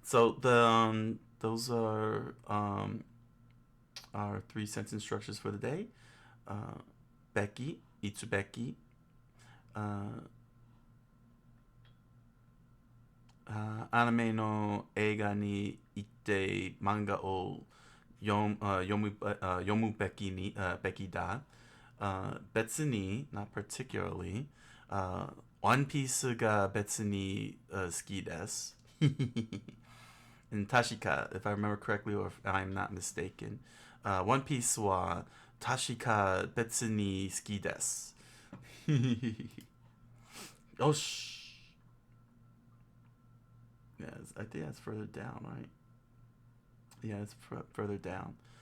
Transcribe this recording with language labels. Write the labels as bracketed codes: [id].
[en] So those are our 3 sentence structures for the day. Becky, itsu Becky. [ja] Uh, アニメの映画に行って漫画を読むべきだ。別に、 [en] not particularly, [ja] One Piece が別に、好きです。 [en] And [ja] 確か、 [en] if I remember correctly or if I'm not mistaken, One Piece [ja] は確か別に好きです。よし。 [en] Yeah, I think that's further down, right? Yeah, it's further down.